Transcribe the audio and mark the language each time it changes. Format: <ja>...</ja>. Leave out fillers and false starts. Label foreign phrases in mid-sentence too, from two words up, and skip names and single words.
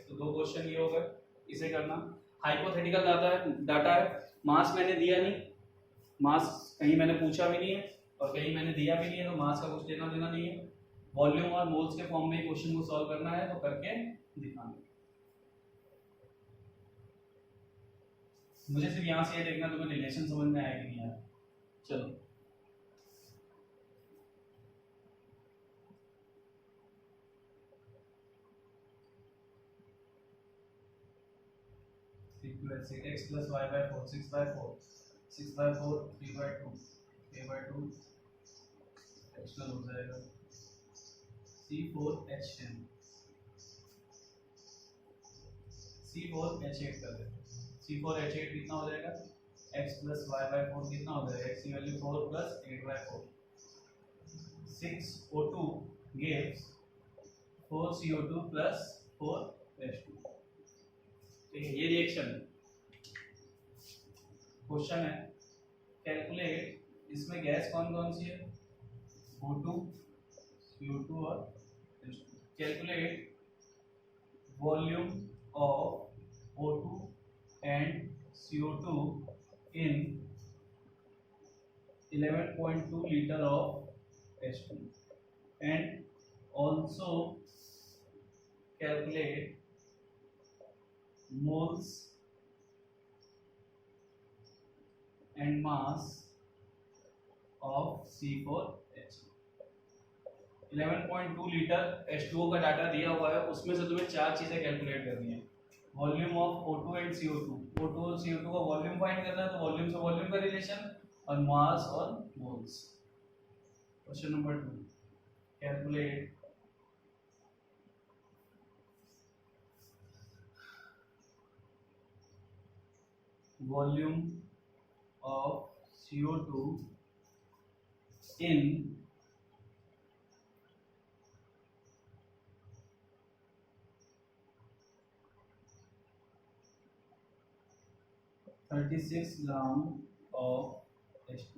<hi>तो दो क्वेश्चन ये हो गए, इसे करना।</hi> <en>hypothetical data</en> <hi>है, मास मैंने दिया नहीं, मास कहीं मैंने पूछा भी नहीं है और कहीं मैंने दिया भी नहीं है, तो मास का कुछ लेना देना नहीं है। वॉल्यूम और मोल्स के फॉर्म में क्वेश्चन को सॉल्व करना है, तो करके दिखाना। मुझे सिर्फ यहाँ से ये देखना तुम्हें रिलेशन समझ में आया कि नहीं आया।</hi> <en>चलो x plus y by 4 6 by 4 6 by 4 3 by 2 3 by 2 एक्सटर्नल</en> <hi>हो जाएगा</hi> <en>C4H10 C4H8</en> <hi>कर देते हैं। C4H8 कितना हो जाएगा,</hi> <en>x plus y by 4</en> <hi>कितना हो जाएगा, x की वैल्यू</hi> <en>4 plus 8 by 4 6O2 gives 4CO2 plus 4H2।</en> <hi>ठीक है, ये रिएक्शन है। क्वेश्चन है कैलकुलेट, इसमें गैस कौन कौन सी है, O2 CO2 और H2।</hi> <en>calculate volume of O2 and CO2 in 11.2 liter of H2 and also calculate moles and mass of C4H.</en> <hi>11.2 लीटर H2O का डाटा दिया हुआ है, उसमें से तुम्हें चार चीजें कैलकुलेट करनी है।</hi> <en>volume of O2 and CO2,</en> <hi>O2 और CO2 का वॉल्यूम फाइंड करना है, तो वॉल्यूम से वॉल्यूम का रिलेशन, और मास और मोल्स।</hi> <en>question number 2 calculate volume of CO2 in 36 gram of H2.</en>